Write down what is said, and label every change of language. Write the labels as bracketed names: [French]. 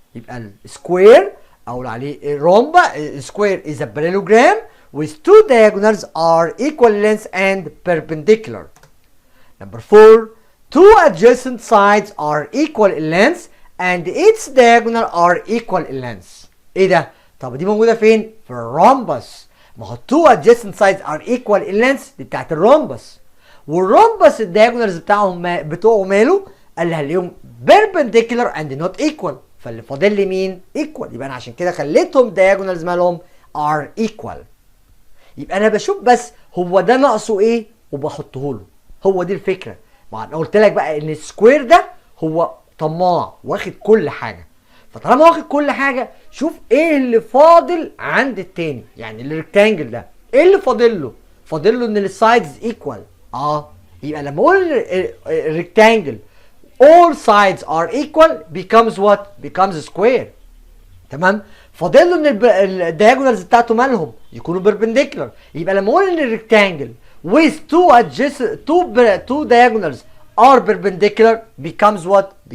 [Arabic] يبقى السكوير أقول عليه rhombus. [English] Square is a parallelogram with two diagonals are equal in length and perpendicular. Number 4, two adjacent sides are equal in length and its diagonal are equal in length. [Arabic] ايه ده؟ طب دي موجودة فين؟ في الرhombus. [English] ما هو two adjacent sides are equal in length دي بتاعت الرhombus. [Arabic] والرhombus الدياجونالز بتوعه ماله؟ قال لي هنلاقيهم [English] perpendicular and not equal. [Arabic] فاللي فاضل لي مين؟ equal. يبقى انا عشان كده خليتهم diagonals مالهم are equal. يبقى انا بشوف بس هو ده ناقصه ايه وبحطه له. هو دي الفكره. ما انا قلت لك بقى ان السكوير ده هو طماع واخد كل حاجه. فطالما واخد كل حاجه شوف ايه اللي فاضل عند التاني. يعني الريكتانجل ده ايه اللي فاضل له؟ فاضل له ان السايدز ايكوال. [English] يبقى لما اقول الريكتانجل all sides are equal becomes what? becomes square. [Arabic] تمام؟ فاضل له ان الدياجونالز بتاعته مالهم؟ يكونوا perpendicular. يبقى لما اقول ان الريكتانجل [English] with two diagonals are perpendicular becomes what?